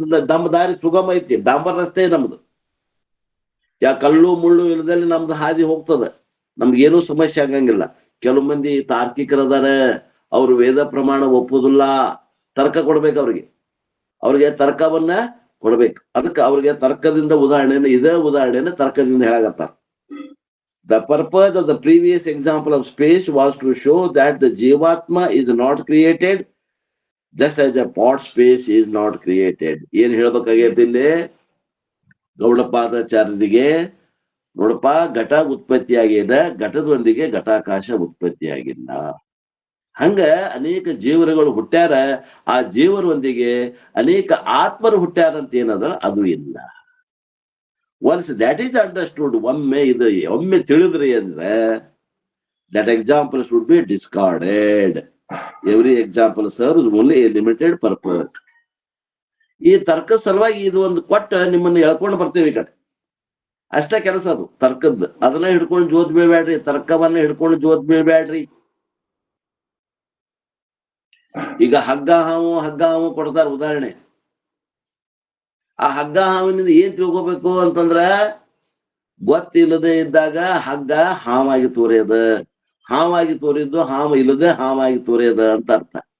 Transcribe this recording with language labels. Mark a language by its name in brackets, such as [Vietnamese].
[Kannada] ನಮ್ಮ ದಾರಿ ಸುಗಮ ಐತಿ, ಡಾಂಬರ್ ರಸ್ತೆ ನಮ್ದು. ಕಲ್ಲು ಮುಳ್ಳು ಇಲ್ಲದಲ್ಲಿ ನಮ್ದು ಹಾದಿ ಹೋಗ್ತದ, ನಮ್ಗೇನೂ ಸಮಸ್ಯೆ ಆಗಂಗಿಲ್ಲ. ಕೆಲವು ಮಂದಿ ತಾರ್ಕಿಕರದಾರ, ಅವ್ರು ವೇದ ಪ್ರಮಾಣ ಒಪ್ಪುದಿಲ್ಲ. ತರ್ಕ ಕೊಡ್ಬೇಕು ಅವ್ರಿಗೆ ತರ್ಕವನ್ನ ಕೊಡ್ಬೇಕು. ಅದಕ್ಕೆ ಅವ್ರಿಗೆ ತರ್ಕದಿಂದ ಇದೇ ಉದಾಹರಣೆನ ತರ್ಕದಿಂದ ಹೇಳಾಗತ್ತಾರ. [English] The purpose of the previous example of space was to show that the Jivatma is not created just as a pot space is not created. [Kannada] ಏನ್ ಹೇಳ್ಬೇಕಾಗೈತಿ ಇಲ್ಲಿ ಗೌಡಪಾದಾಚಾರ್ಯರಿಗೆ? ನೋಡಪ್ಪ, ಘಟ ಉತ್ಪತ್ತಿ ಆಗ್ಯದ, ಘಟದೊಂದಿಗೆ ಘಟಾಕಾಶ ಉತ್ಪತ್ತಿ ಆಗಿಲ್ಲ. ಹಂಗ ಅನೇಕ ಜೀವರುಗಳು ಹುಟ್ಟ್ಯಾರ, ಆ ಜೀವರೊಂದಿಗೆ ಅನೇಕ ಆತ್ಮರು ಹುಟ್ಟ್ಯಾರ ಅಂತ ಏನದ ಅದು ಇಲ್ಲ. [English] once that is understood, [Kannada] ಒಮ್ಮೆ ತಿಳಿದ್ರಿ ಅಂದ್ರೆ [English] that example should be discarded. Every example serves only a limited purpose. [Kannada] ಈ ತರ್ಕದ ಸಲುವಾಗಿ ಇದು ಒಂದು ಕೊಟ್ಟ ನಿಮ್ಮನ್ನ ಎಳ್ಕೊಂಡು ಬರ್ತೇವೆ ಈ ಕಡೆ. ಅಷ್ಟ ಕೆಲಸ ಅದು ತರ್ಕದ್ದು. ಅದನ್ನ ಹಿಡ್ಕೊಂಡು ಜೋತ್ ಬೀಳ್ಬೇಡ್ರಿ, ತರ್ಕವನ್ನ ಹಿಡ್ಕೊಂಡು ಜೋತ್ ಬೀಳ್ಬೇಡ್ರಿ. ಈಗ ಹಗ್ಗ ಹಾವು ಕೊಡ್ತಾರ ಉದಾಹರಣೆ. ಆ ಹಗ್ಗ ಹಾವಿನಿಂದ ಏನ್ ತಿಳ್ಕೊಬೇಕು ಅಂತಂದ್ರ, ಗೊತ್ತಿಲ್ಲದೆ ಇದ್ದಾಗ ಹಗ್ಗ ಹಾವಾಗಿ ತೋರ್ಯದ, ಹಾವಾಗಿ ತೋರಿದ್ದು ಹಾವು ಇಲ್ಲದೆ ಹಾವಾಗಿ ತೋರ್ಯದ ಅಂತ ಅರ್ಥ.